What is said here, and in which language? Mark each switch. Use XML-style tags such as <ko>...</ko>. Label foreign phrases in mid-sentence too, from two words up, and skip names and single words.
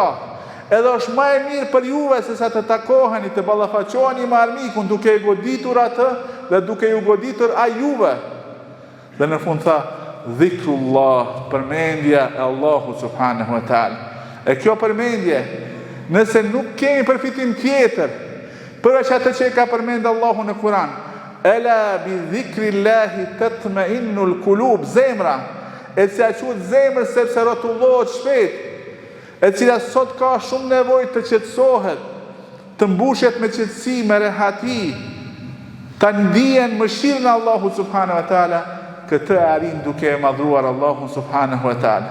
<sq>Edhe është më e mirë për juve se sa të takoheni, të ballafaqoheni me armikun duke i goditur atë dhe duke ju goditur a juve. Dhe në fund tha, dhikrullah, përmendja e Allahu</sq> <ar>سبحانه وتعالى.</ar> <sq>E kjo përmendje, nëse nuk kemi përfitim tjetër, përveç atë që ka përmend Allahu në Kur'an,</sq> <ar>ألا بذكر الله تطمئن القلوب,</ar> <sq>zemra, e cila quhet zemër sepse rrotullohet shpejt, e cila sot ka shumë nevojë të qetësohet, të mbushet me qetësi, me rehati, ta ndihen mëshirën e Allahut</sq> <ar>سبحانه وتعالى.</ar> <sq>Këtë arin duke e madhruar Allahu</sq> <ar>سبحانه وتعالى.</ar>